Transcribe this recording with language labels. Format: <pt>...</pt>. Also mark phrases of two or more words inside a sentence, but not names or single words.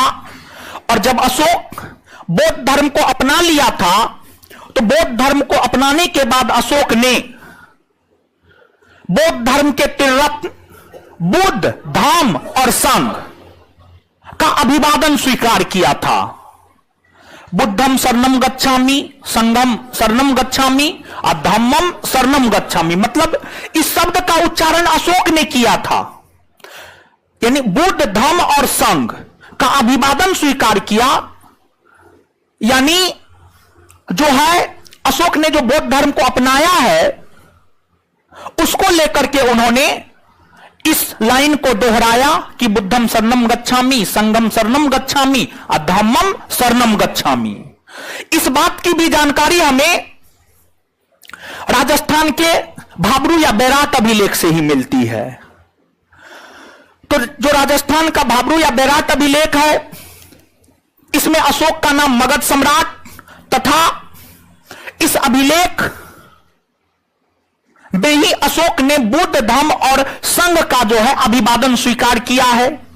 <hi>और जब अशोक बौद्ध धर्म को अपना लिया था तो बौद्ध धर्म को अपनाने के बाद अशोक ने बौद्ध धर्म के त्रिरत्न बुद्ध, धम्म और संघ का अभिवादन स्वीकार किया था।</hi> <pi>बुद्धम शरणम गच्छामि, संघम शरणम गच्छामि और धम्मम शरणम गच्छामि,</pi> <hi>मतलब इस शब्द का उच्चारण अशोक ने किया था। यानी बुद्ध, धम्म और संघ का अभिवादन स्वीकार किया। यानी जो है अशोक ने जो बौद्ध धर्म को अपनाया है उसको लेकर के उन्होंने इस लाइन को दोहराया कि</hi> <pi>बुद्धम शरणम गच्छामि, संघम शरणम गच्छामि</pi> <hi>और</hi> <pi>धम्मम शरणम गच्छामि।</pi> <hi>इस बात की भी जानकारी हमें राजस्थान के भाबरू या बैराट अभिलेख से ही मिलती है। तो जो राजस्थान का भाबरू या बैराट अभिलेख है, इसमें अशोक का नाम मगध सम्राट तथा इस अभिलेख में ही अशोक ने बुद्ध, धम्म और संघ का जो है अभिवादन स्वीकार किया है।</hi>